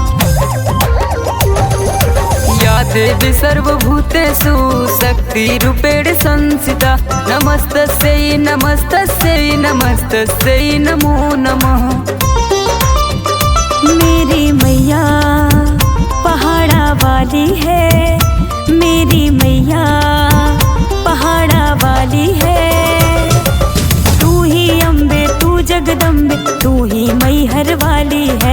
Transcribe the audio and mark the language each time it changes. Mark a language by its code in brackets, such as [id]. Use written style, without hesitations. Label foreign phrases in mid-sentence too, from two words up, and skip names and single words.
[sa] या देवी सर्वभूतेषु शक्तिरूपेण संस्थिता। नमस्तस्यै नमस्तस्यै नमस्तस्यै नमो नमः। [hi] मेरी मैया पहाड़ा वाली है। मेरी मैया पहाड़ा वाली है। तू ही अम्बे तू जगदम्बे तू ही मैहर वाली है।